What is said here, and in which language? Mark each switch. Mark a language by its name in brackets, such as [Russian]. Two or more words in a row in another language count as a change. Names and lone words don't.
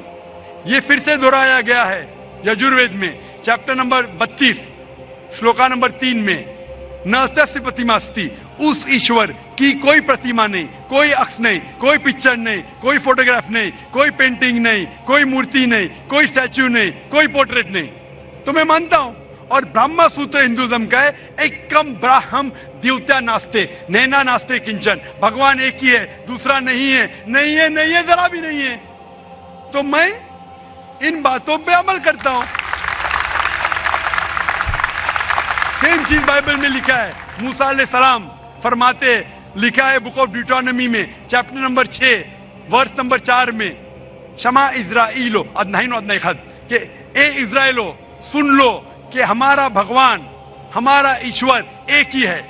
[Urdu] یہ پھر سے دہرایا گیا ہے یجوروید میں چیپٹر نمبر 32 شلوکا نمبر 3 میں، [Sanskrit] न तस्य प्रतिमा अस्ति, [Urdu] اس ایشور کی کوئی پرتیما نہیں، کوئی عکس نہیں، کوئی پکچر نہیں، کوئی فوٹوگراف نہیں، کوئی پینٹنگ نہیں، کوئی مورتی نہیں، کوئی اسٹیچو نہیں، کوئی پورٹریٹ نہیں۔ تو میں مانتا ہوں، اور برہما سوتر ہندوازم کا ہے، [Sanskrit] एकं ब्रह्म द्वितीय नास्ति नेह नास्ति किंचन, [Urdu] بھگوان ایک ہی ہے دوسرا نہیں ہے، نہیں ہے، نہیں ہے، ذرا بھی نہیں ہے۔ تو میں ان باتوں پہ عمل کرتا ہوں۔ سیم چیز بائبل میں لکھا ہے، موسیٰ علیہ السلام فرماتے، لکھا ہے بک آف ڈیوٹرانومی میں چیپٹر نمبر 6 ورس نمبر 4 میں، [Hebrew] שמע ישראל אלוהינו אדוני אחד, [Urdu] کہ اے اسرائیلو سن لو کہ ہمارا بھگوان، ہمارا ایشور ایک ہی ہے۔